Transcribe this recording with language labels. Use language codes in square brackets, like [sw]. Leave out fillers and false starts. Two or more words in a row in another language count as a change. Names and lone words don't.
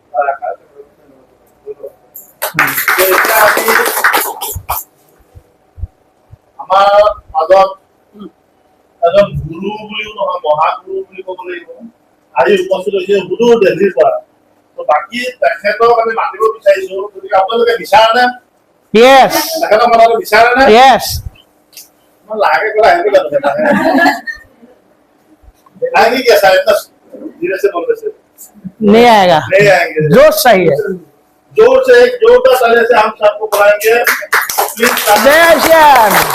[as] আমাৰ মাজত এজন গুৰু বুলিও নহয়, মহাগুৰু বুলি ক'ব লাগিব, আজি উপস্থিত হৈছে সুদূৰ দিল্লীৰ পৰা। বাকী তেখেতক আমি মাতিব বিচাৰিছো, গতিকে আপোনালোকে বিচাৰেনে? তেখেতক মাতিব বিচাৰেনে? [hi] लागे को आएंगे कर देना है आएंगे क्या शायद ना धीरे से बोल रहे नहीं आएगा जोश चाहिए जोर से एक जोरदार ताली से हम सबको बुलाएंगे प्लीज जय श्याम